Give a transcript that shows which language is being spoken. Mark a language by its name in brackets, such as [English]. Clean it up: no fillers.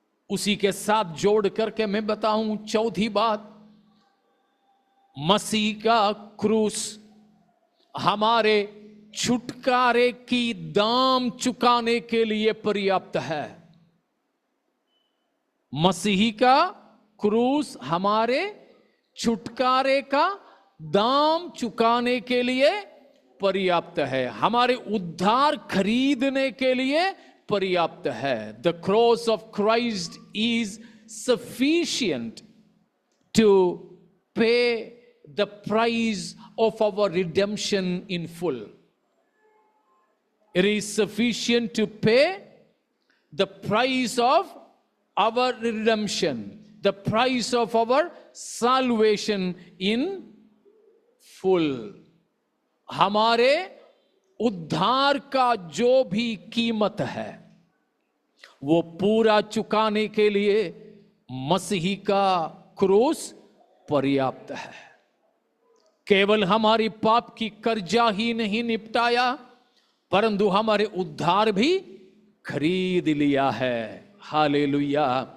[Hindi] उसी के साथ जोड़ करके मैं बताऊं चौथी बात, मसीह का क्रूस हमारे छुटकारे की दाम चुकाने के लिए पर्याप्त है। मसीह का क्रूस हमारे छुटकारे का दाम चुकाने के लिए पर्याप्त है, हमारे उद्धार खरीदने के लिए पर्याप्त है। [English] The cross of Christ is sufficient to pay the price of our redemption in full. It is sufficient to pay the price of our redemption, the price of our salvation in full. [Hindi] हमारे उद्धार का जो भी कीमत है वो पूरा चुकाने के लिए मसीह का क्रूस पर्याप्त है। केवल हमारी पाप की कर्जा ही नहीं निपटाया, परंतु हमारे उद्धार भी खरीद लिया है। हालेलुया।